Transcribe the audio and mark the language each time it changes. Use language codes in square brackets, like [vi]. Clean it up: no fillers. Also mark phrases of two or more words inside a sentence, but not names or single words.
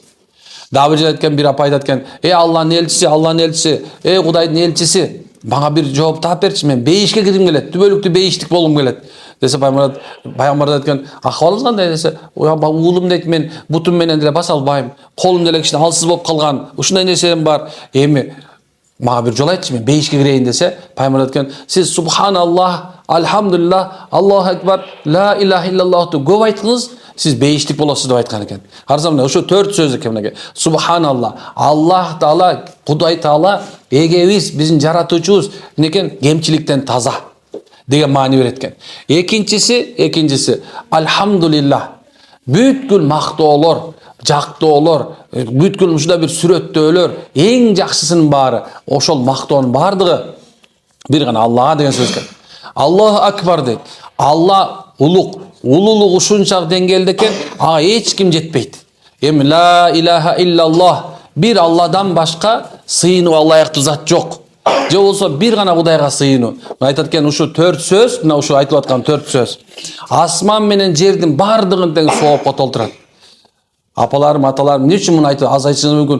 [ky] Дагы бир айткан, бир апа айтат экен, Алланын элчиси, Кудайдын элчиси, мага бир жооп таап берчи, мен бейишке киргим келет, түбөлүктүү бейиштик болгум келет. Десе пайгамбар айткан, акыбалыңыз кандай десе, уулум дейт, мен бутум менен деле баса албайм, колум деле кичине алсыз болуп калган, ушундай нерселерим бар. Эми мага бир жол айтчы, мен бейишке кирейин десе, пайгамбар айткан, сиз [ar] سبحان الله، الحمد لله، الله أكبر، لا إله إلا الله [ky] көп айткыңыз, сиз бейиштик болосуз деп айткан экен. Карасам, ошо 4 сөз экен мынакей. Субханалла, Аллах Таала, Кудай Таала эгебиз, биздин жаратуучубуз некен кемчиликтен таза деген маани берет экен. Экинчиси, альхамдулиллах. Бүткүл мактоолор, жактоолор, бүткүл ушундай бир сүрөттөөлөр, эң жакшысынын баары, ошол мактоонун баардыгы бир гана Аллага деген сөз экен. [ar] الله أكبر [ky] дейт. Алла улук. Улуулук ушунчалык деңгээлде экен, ага эч ким жетпейт. [ar] Эми لا إله إلا الله, [ky] бир Алладан башка сыйынууга ылайыктуу зат жок. Же болсо бир гана Кудайга сыйынуу. Айтат экен, ушу 4 сөз, мына ушу айтылып аткан 4 сөз. Асман менен жердин бардыгын тең соопко толтурат. Апаларым, аталарым, эмне үчүн муну айтып, аз айтышыңыз мүмкүн.